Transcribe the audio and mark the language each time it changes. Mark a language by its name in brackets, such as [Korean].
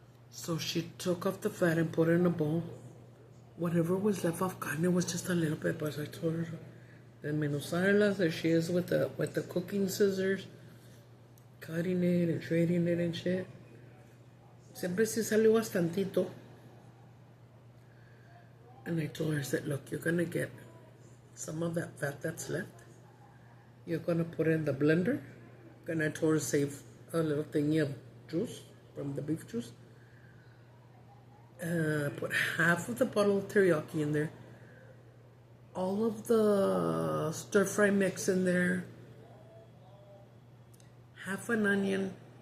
[English] So she took off the fat and put it in a bowl. Whatever was left of carne was just a little bit, but I told her, desmenuzarlas, there she is with the cooking scissors, cutting it and shredding it and shit. [Spanish] Siempre sí salió bastantito. [English] And I told her, I said, look, you're going to get some of that fat that's left. You're going to put it in the blender. And I told her, save a little thingy of juice from the beef juice. Put half of the bottle of teriyaki in there. All of the stir-fry mix in there. Half an onion.